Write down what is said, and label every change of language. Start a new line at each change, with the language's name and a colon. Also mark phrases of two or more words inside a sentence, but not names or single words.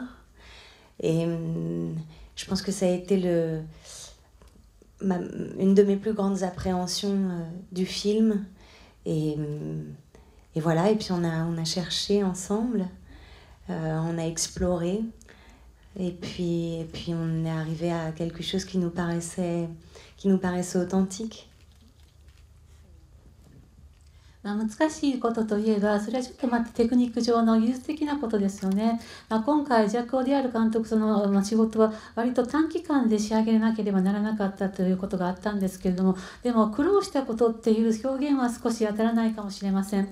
French: Et je pense que ça a été une de mes plus grandes appréhensions du film. Et voilà, et puis on a cherché ensemble, on a exploré. Et puis on est arrivé à quelque chose qui nous paraissait authentique.
Japanese: 難しいことといえば、それはちょっとまたテクニック上の技術的なことですよね。今回ジャック・オディアル監督の仕事は割と短期間で仕上げなければならなかったということがあったんですけれども、でも苦労したことっていう表現は少し当たらないかもしれません。